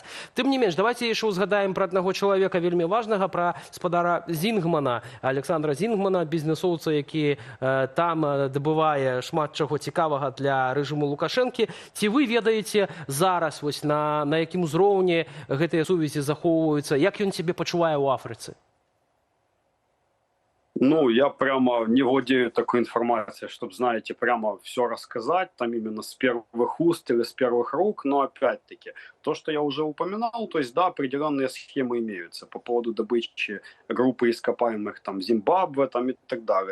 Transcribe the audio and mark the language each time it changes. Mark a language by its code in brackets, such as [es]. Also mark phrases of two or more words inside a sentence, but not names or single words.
[be] Тым не менш, давайте яшчэ узгадаем пра аднаго чалавека вельмі важнага, пра спадара Зінгмана, Александра Зінгмана, бізнесоўца, які там дабывае шмат чаго цікавага для рэжыму Лукашэнкі. Ці вы ведаеце зараз, вось, на якім узроўні гэтыя сувязі захоўваюцца? Як ён сябе пачувае ў Афрыцы? [ru] Ну, я прямо не владею такой информацией, чтобы, знаете, прямо все рассказать, там именно с первых уст или с первых рук, но опять-таки, то, что я уже упоминал, то есть, да, определенные схемы имеются по поводу добычи группы ископаемых, там, Зимбабве, там, и так далее.